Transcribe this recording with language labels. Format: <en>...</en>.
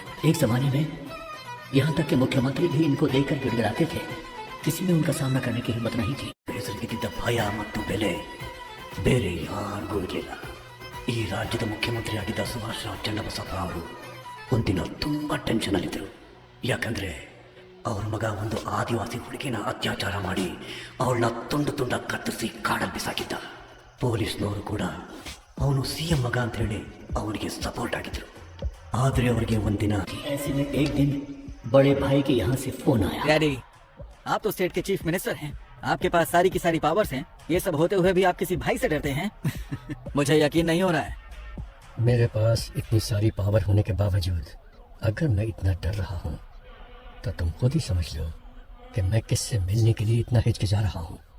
<hi>एक जमाने में यहाँ तक के मुख्यमंत्री भी इनको देखकर गिड़गिड़ाते थे। किसी ने उनका सामना करने की हिम्मत नहीं थी। जिंदगी दा भया मत तू बेले बेरे यार गुड़गेला</hi> <kn>ಈ ರಾಜ್ಯದ ಮುಖ್ಯಮಂತ್ರಿಯಾಗಿದ್ದ ಸುಭಾಷ್ ಚಂದ್ರಬಸಪ್ಪ ಅವರು ಒಂದಿನ ತುಂಬಾ ಟೆನ್ಷನ್ ಅಲ್ಲಿದ್ದರು. ಯಾಕಂದ್ರೆ ಅವ್ರ ಮಗ ಒಂದು ಆದಿವಾಸಿ ಹುಡುಗಿನ ಅತ್ಯಾಚಾರ ಮಾಡಿ ಅವಳನ್ನ ತುಂಡು ತುಂಡ ಕತ್ತರಿಸಿ ಕಾಡಲ್ಲಿ ಬಿಸಾಕಿದ್ದ. ಪೊಲೀಸ್ನವರು ಕೂಡ ಅವನು ಸಿಎಂ ಮಗ ಅಂತ ಹೇಳಿ ಅವನಿಗೆ ಸಪೋರ್ಟ್ ಆಗಿದ್ರು. ಆದ್ರೆ ಅವರಿಗೆ ಒಂದಿನ</kn> <hi>ऐसे में एक दिन बड़े भाई के यहाँ से फोन आया. डैडी, आप तो स्टेट के चीफ मिनिस्टर हैं, आपके पास सारी की सारी पावर्स हैं. ये सब होते हुए भी आप किसी भाई से डरते हैं? मुझे यकीन नहीं हो रहा है. मेरे पास इतनी सारी पावर होने के बावजूद अगर मैं इतना डर रहा हूँ तो तुम खुद ही समझ लो कि मैं किससे मिलने के लिए इतना हिचकिचा रहा हूँ.</hi>